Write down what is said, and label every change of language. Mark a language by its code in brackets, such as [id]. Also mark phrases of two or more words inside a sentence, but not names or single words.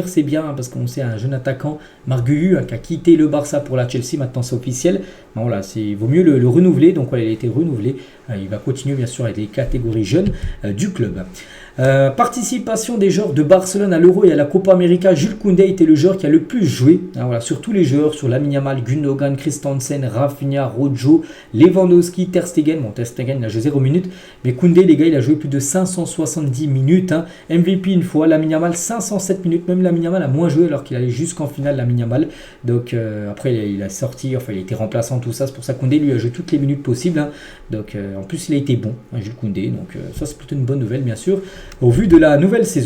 [fr] C'est bien, hein, parce qu'on sait un jeune attaquant, Marguerite, hein, qui a quitté le Barça pour la Chelsea, maintenant c'est officiel. Bon, voilà, il vaut mieux le renouveler, donc voilà, il a été renouvelé. Il va continuer bien sûr avec les catégories jeunes du club. Participation des joueurs de Barcelone à l'Euro et à la Copa América. Jules Koundé était le joueur qui a le plus joué, hein, voilà, sur tous les joueurs, sur Lamine Yamal, Gundogan, Christensen, Rafinha, Rojo, Lewandowski, Ter Stegen. Bon, Ter Stegen il a joué 0 minutes, mais Koundé, les gars, il a joué plus de 570 minutes, hein. MVP une fois, Lamine Yamal 507 minutes, même Lamine Yamal a moins joué alors qu'il allait jusqu'en finale, Lamine Yamal. Donc après il a sorti, enfin il a été remplaçant, tout ça, c'est pour ça que Koundé lui a joué toutes les minutes possibles, hein. Donc en plus il a été bon, hein, Jules Koundé, donc ça c'est plutôt une bonne nouvelle bien sûr au vu de la nouvelle saison.